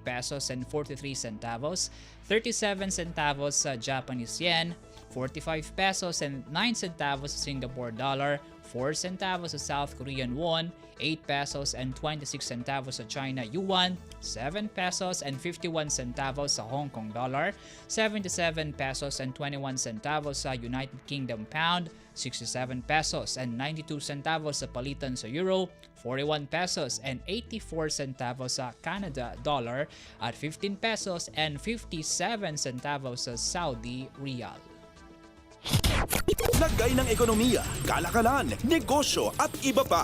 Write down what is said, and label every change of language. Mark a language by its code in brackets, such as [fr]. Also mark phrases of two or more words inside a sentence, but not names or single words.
[en] pesos and 43 centavos, 37 centavos sa Japanese yen, 45 pesos and 9 centavos sa Singapore dollar, 4 centavos sa South Korean won, 8 pesos and 26 centavos sa China yuan, 7 pesos and 51 centavos sa Hong Kong dollar, 77 pesos and 21 centavos sa United Kingdom pound, 67 pesos and 92 centavos [tl] sa palitan sa [en] euro, 41 pesos and 84 centavos sa Canada dollar, at 15 pesos and 57 centavos sa Saudi riyal. [tl] Lagay ng ekonomiya, kalakalan, negosyo at iba pa.